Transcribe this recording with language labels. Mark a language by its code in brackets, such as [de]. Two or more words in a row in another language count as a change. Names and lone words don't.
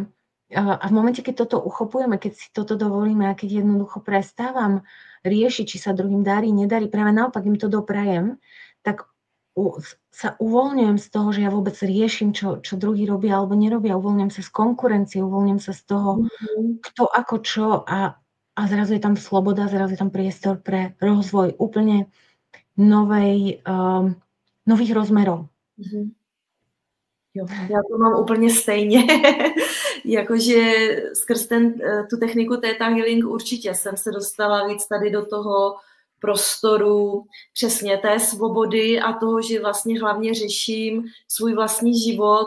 [sk] A v momente, keď toto uchopujeme, keď si toto dovolíme a keď jednoducho prestávam riešiť, či sa druhým darí, nedarí, práve naopak im to doprajem, tak sa uvoľňujem z toho, že ja vôbec riešim, čo druhý robia alebo nerobia, uvoľňujem sa z konkurencie, uvoľňujem sa z toho, kto ako čo a zrazu je tam sloboda, zrazu je tam priestor pre rozvoj úplne nových rozmerov. [cs] Jo, já to mám úplně stejně. Jakože skrz tu techniku Theta Healing určitě jsem se dostala víc tady do toho prostoru přesně té svobody a toho, že vlastně hlavně řeším svůj vlastní život.